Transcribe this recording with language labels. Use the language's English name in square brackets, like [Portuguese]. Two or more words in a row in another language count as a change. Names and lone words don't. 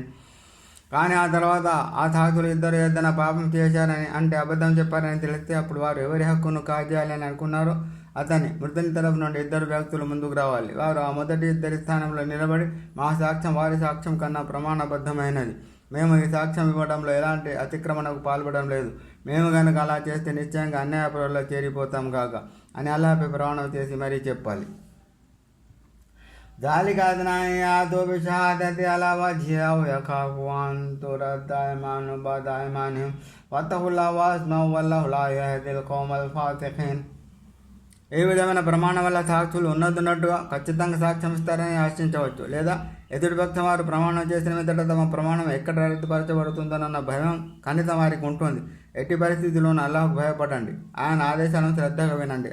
[Telugu] కానీ ఆ తర్వాత ఆ సాక్షులు 2 ఏదైనా పాపం చేశారని, అంటే అబద్ధం చెప్పారని తెలిస్తే అప్పుడు వారు ఎవరి హక్కును కాజేయాలని అనుకున్నారో అతని మృతుని తరఫు నుండి 2 వ్యక్తులు ముందుకు రావాలి. వారు ఆ మొదటి 2 స్థానంలో నిలబడి, మా సాక్ష్యం వారి సాక్ష్యం కన్నా ప్రమాణబద్ధమైనది. మేము ఈ సాక్ష్యం ఇవ్వడంలో ఎలాంటి అతిక్రమణకు పాల్పడడం లేదు. మేము కనుక అలా చేస్తే నిశ్చయంగా అన్యాయపరుల్లో చేరిపోతాం కాక అని అల్లాహ్పై ప్రమాణం చేసి మరీ చెప్పాలి. [Arabic] ذلك أدنى أن يأتوا بشهادة على وجهها أو يخافوا أن ترد أيمان بعد أيمانهم واتقوا الله واسمعوا والله لا يهدي القوم الفاسقين. [Telugu] ఏ విధమైన ప్రమాణం వల్ల సాక్షులు ఉన్నట్టుగా ఖచ్చితంగా సాక్ష్యం ఇస్తారని ఆశించవచ్చు. లేదా ఎదుటి పక్షం వారు ప్రమాణం చేసిన మీదట తమ ప్రమాణం ఎక్కడ రద్దుపరచబడుతుందన్న భయం కనీసం వారికి ఉంటుంది. ఎట్టి పరిస్థితుల్లోనూ అల్లాహ్కు భయపడండి. ఆయన ఆదేశాలను శ్రద్ధగా వినండి.